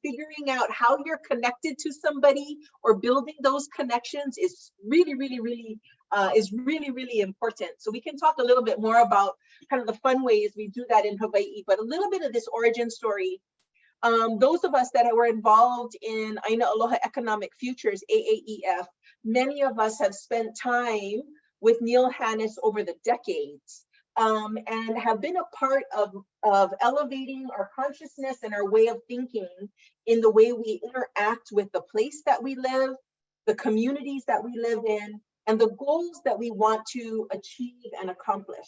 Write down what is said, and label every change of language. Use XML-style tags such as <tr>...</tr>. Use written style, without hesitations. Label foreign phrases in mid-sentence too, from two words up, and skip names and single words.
<en>Figuring out how you're connected to somebody or building those connections is really important. So we can talk a little bit more about kind of the fun ways we do that in Hawaii, but a little bit of this origin story. Those of us that were involved in ʻāina Aloha Economic Futures, AAEF, many of us have spent time with Neil Hannes over the decades, and have been a part of elevating our consciousness and our way of thinking in the way we interact with the place that we live, the communities that we live in, and the goals that we want to achieve and accomplish.</en>